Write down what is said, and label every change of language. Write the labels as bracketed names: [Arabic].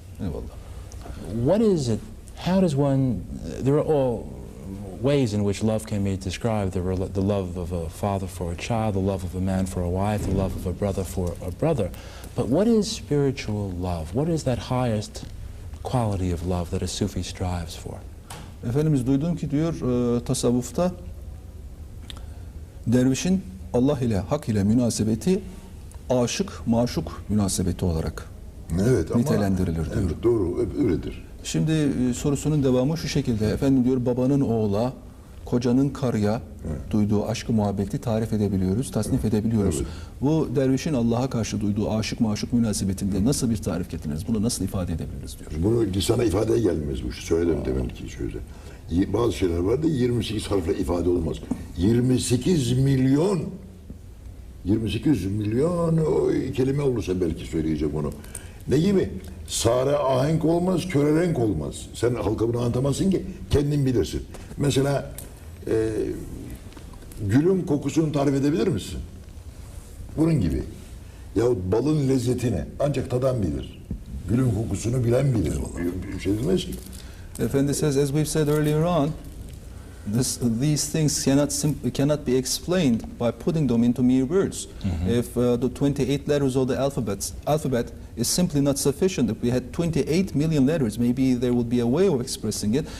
[English] What is it, how does one, there are all ways in which love can be described, the love of a father for a child, the love of a man for a wife, the love of a brother for a brother. But what is spiritual love? What is that highest quality of love that a Sufi strives for? [Turkish] Efendimiz duydum ki diyor tasavvufta Dervişin Allah ile, hak ile münasebeti aşık, maşuk münasebeti olarak nitelendirilir diyor. Evet, doğru, öyledir. Şimdi sorusunun devamı şu şekilde. Efendim diyor, babanın oğula, kocanın karıya duyduğu aşkı, muhabbeti tarif edebiliyoruz, tasnif edebiliyoruz. Evet. Bu dervişin Allah'a karşı duyduğu aşık, maşuk münasebetinde nasıl bir tarif getiririz? Bunu nasıl ifade edebiliriz diyor. Bunu lisana ifadeye gelmez bu. Söyledim demek ki sözü. Bazı şeyler vardı 28 harfle ifade olmaz. 28 milyon o kelime olursa belki söyleyecek onu. Ne gibi? Sare ahenk olmaz, köre renk olmaz. Sen halka bunu anlatamazsın ki, kendin bilirsin. Mesela gülün kokusunu tarif edebilir misin? Bunun gibi. Yahut balın lezzetini ancak tadan bilir. Gülün kokusunu bilen bilir. Bir şey demez ki. [English] Effendi says, as we've said earlier on, these things cannot be explained by putting them into mere words. If the 28 letters of the alphabet is simply not sufficient, if we had 28 million letters, maybe there would be a way of expressing it.